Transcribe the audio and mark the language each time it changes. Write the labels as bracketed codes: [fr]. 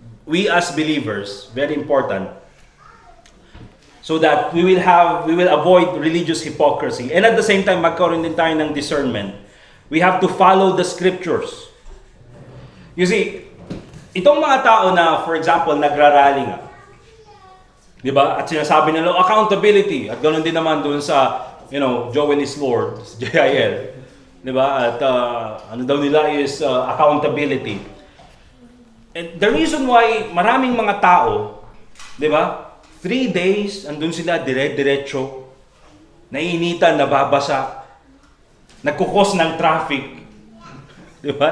[en] We as believers, very important, so that we will avoid religious hypocrisy. And at the same time, [tl] magkaroon din tayo ng discernment. [en] We have to follow the scriptures. [tl] You see, itong mga tao na, for example, nagrarally nga, di ba? At sinasabi nila, accountability. At ganoon din naman doon sa, Joel is Lord, JIL. Di ba? At daw nila is accountability. [en] And the reason why [tl] maraming mga tao, di ba? 3 days, andun sila dire-diretso, naiinitan, nababasa, nagkukos ng traffic, di ba?